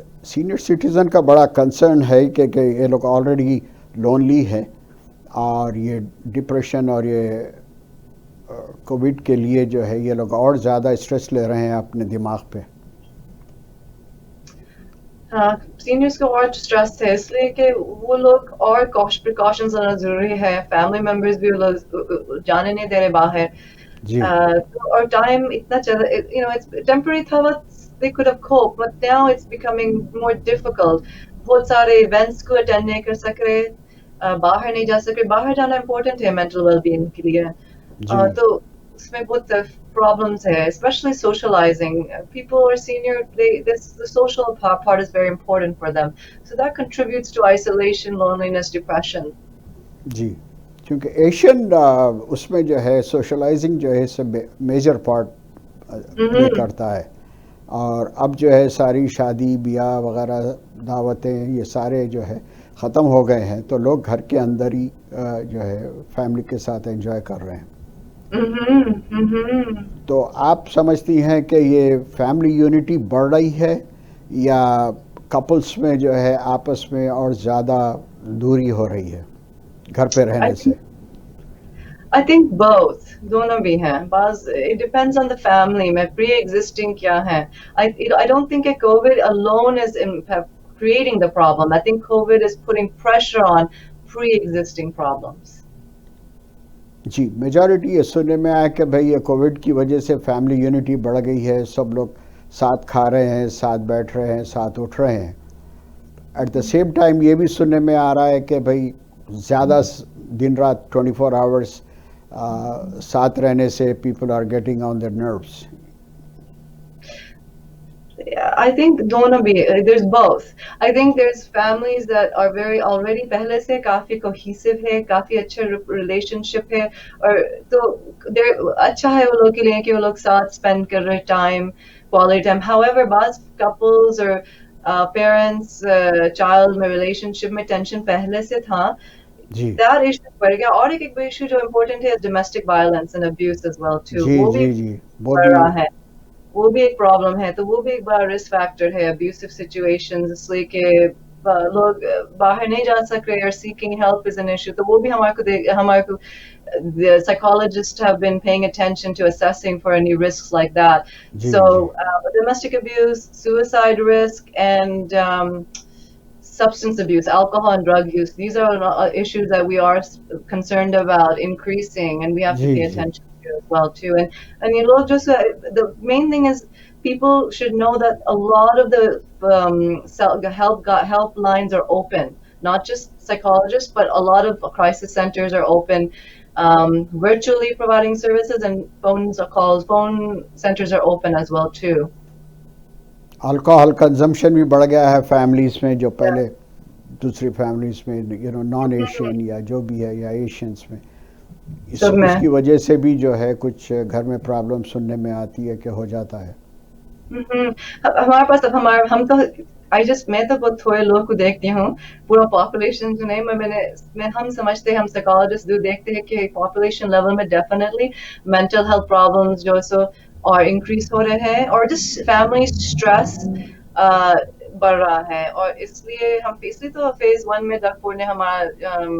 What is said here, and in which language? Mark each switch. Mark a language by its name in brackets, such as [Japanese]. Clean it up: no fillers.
[Hindi] Senior citizen का बड़ा concern है कि ये लोग ऑलरेडी लोनली है, और ये डिप्रेशन और ये कोविड के लिए जो है ये लोग और ज़्यादा स्ट्रेस ले रहे हैं अपने दिमाग पे। हाँ, सीनियर्स को और स्ट्रेस है, इसलिए कि वो लोग और प्रिकॉशंस लेना जरूरी है, फैमिली मेंबर्स भी वो लोग जाने नहीं दे रहे बाहर, जी और टाइम इतना चला, [English] it's temporary था, they could have coped, but now it's becoming more difficult. [Hindi] बहुत सारे इवेंट्स को अटेंड नहीं कर सक रहे, बाहर नहीं जा सक रहे, बाहर जाना इम्पोर्टेंट है मेंटल वेलबीइंग के लिए, जी तो उसमें बहुत problems है, especially socializing. [English] People who are senior, the social part is very important for them, so that contributes to isolation, loneliness, depression. [Hindi] जी, क्योंकि एशियन उसमें जो है सोशलाइजिंग जो है सब मेजर पार्ट प्ले करता है, और अब जो है सारी शादी ब्याह वगैरह दावतें ये सारे जो है ख़त्म हो गए हैं, तो लोग घर के अंदर ही जो है फैमिली के साथ एंजॉय कर रहे हैं। तो आप समझती हैं कि ये फैमिली यूनिटी बढ़ रही है या कपल्स में जो है आपस में और ज़्यादा दूरी हो रही है घर पे रहने से? [English] I think both, [Hindi] दोनों भी हैं, बस [English] it depends on the family में pre-existing क्या है। I don't think that COVID alone is creating the problem. I think COVID is putting pressure on pre-existing problems. [Hindi] Ji, majority ये सुनने में आया कि भाई ये कोविड की वजह से फैमिली यूनिटी बढ़ गई है, सब लोग साथ खा रहे हैं, साथ बैठ रहे हैं, साथ उठ रहे हैं। एट द सेम टाइम ये भी सुनने में आ रहा है कि भाई ज़्यादा दिन रात 24 आवर्स साथ रहने से [English] People are getting on their nerves. I think [Hindi] दोनों भी, [English] there's both. I think there's families that are very already [Hindi] पहले से काफी cohesive है, काफी अच्छा relationship है, और तो अच्छा है वो लोग के लिए कि वो लोग साथ spend कर रहे time, quality time. However, बाज़ couples or parents child में relationship में tension पहले से था, that issue बढ़ गया, और एक issue जो important है domestic violence and abuse as well too. जी वो भी जी बढ़ रहा है, वो भी एक प्रॉब्लम है, तो वो भी एक बड़ा रिस्क फैक्टर है, अब्यूसिव सिचुएशंस, इसलिए कि लोग बाहर नहीं जा सक रहे, और seeking help is an issue, तो वो भी हमारे को [English] the psychologists have been paying attention to assessing for any risks like that. So domestic abuse, suicide risk, and substance abuse, alcohol and drug use, these are issues that we are concerned about increasing, and we have to pay attention to. you as well too. And you know, just the main thing is people should know that a lot of the help lines are open. Not just psychologists, but a lot of crisis centers are open, virtually providing services, and phone centers are open as well too. [Hindi] Alcohol consumption भी बढ़ गया है families में, जो [English] Yeah. [Hindi] पहले दूसरी families में non Asian या जो भी है या एशियंस में, सब में उसकी वजह से भी जो है कुछ घर में प्रॉब्लम सुनने में आती है कि हो जाता है. हमारे पास अब हम तो मैं तो बहुत थोड़े लोग को देखती हूँ, पूरा पॉपुलेशन जो नहीं, हम समझते हैं, हम साइकोलॉजिस्ट जो देखते हैं कि पॉपुलेशन लेवल में डेफिनेटली मेंटल हेल्थ प्रॉब्लम्स जो सो और इंक्रीज हो रहे हैं, और जस्ट फैमिली स्ट्रेस बढ़ रहा है, और इसलिए तो फेज 1 में डॉक्टर ने हमारा